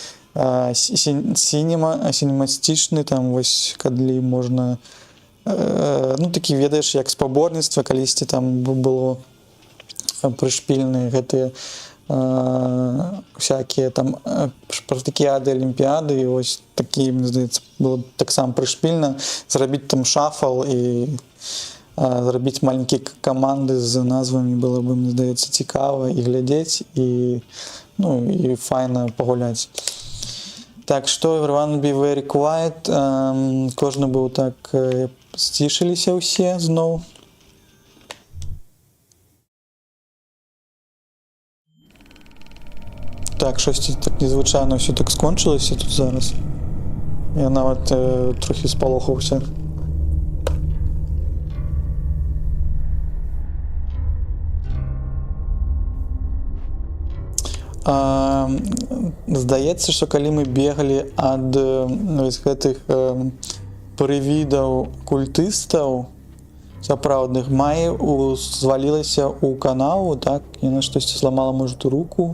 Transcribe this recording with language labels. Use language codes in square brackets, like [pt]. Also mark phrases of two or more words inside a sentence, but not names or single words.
[be] сінемастычны, там, вось, калі можна, ну, такі, ведаеш, як спаборніцтва, калісьці там было прышпільныя гэтыя всякія там спартакіяды, алімпіяды, і ось такі, мне здаецца, было таксама прышпільна зрабіць там шафл і зрабіць маленькія каманды з назвамі было бы, мне здаецца, цікава і глядзець, і, ну, і файна пагуляць. Так, што [en] everyone be very quiet, [be] кожны быў так, сцішыліся ўсе зноў. [uk] Так, щось так незвичайно все так скончилося тут зараз. Я навіть трохи сполохався. [be] Здаецца, што калі мы бегалі ад гэтых прывідаў культыстаў сапраўдных, Майя звалілася ў канаву, так, яна штосьці зламала, можа, руку.